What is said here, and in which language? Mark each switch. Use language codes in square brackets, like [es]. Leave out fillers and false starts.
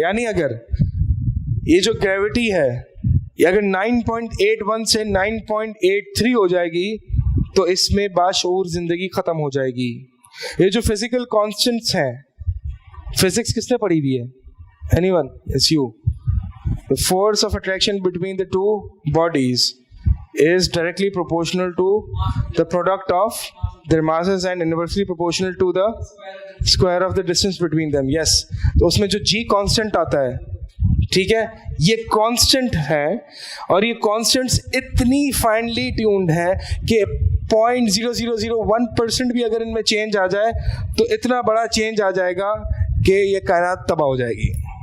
[hi] यानी अगर ये जो ग्रेविटी है ये अगर 9.81 से 9.83 हो जाएगी तो इसमें बाशऊर जिंदगी खत्म हो जाएगी. ये जो फिजिकल कांस्टेंट्स हैं, फिजिक्स किसने पढ़ी हुई है? [en] Anyone? Yes, you. The force of attraction between the two bodies is directly proportional to the product of their masses and inversely proportional to the square of the distance between them. [hi] Yes, तो उसमें जो g constant आता है, ठीक है, ये constant है, और ये constants इतनी finely tuned है कि 0.0001% भी अगर इनमें चेंज आ जाए तो इतना बड़ा चेंज आ जाएगा कि ये कायनात तबाह हो जाएगी.